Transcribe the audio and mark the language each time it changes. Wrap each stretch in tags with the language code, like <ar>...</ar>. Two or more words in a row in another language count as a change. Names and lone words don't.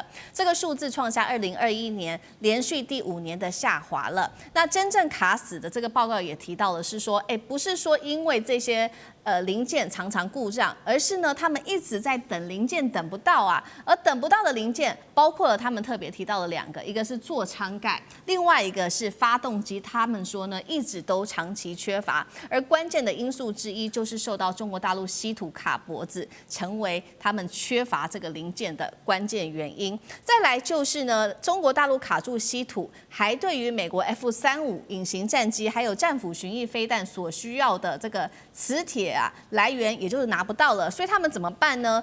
<zh>這個數字創下2021年連續第5年的下滑了。那真正卡死的這個報告也提到了是說，不是說因為這些零件常常故障，而是呢他們一直在等零件等不到啊，而等不到的零件包括了他們特別提到了2 個，一個是座艙蓋，另外一個是發動機。他們說呢一直都長期缺乏，而關鍵的因素之一就是受到中國大陸稀土卡脖子，成為他們缺乏這個零件的關鍵原因。再來就是呢，中國大陸卡住稀土，還對於美國 F-35隱形戰機還有戰斧巡弋飛彈所需要的這個磁鐵來源，也就是拿不到了，所以他們怎麼辦呢？</zh>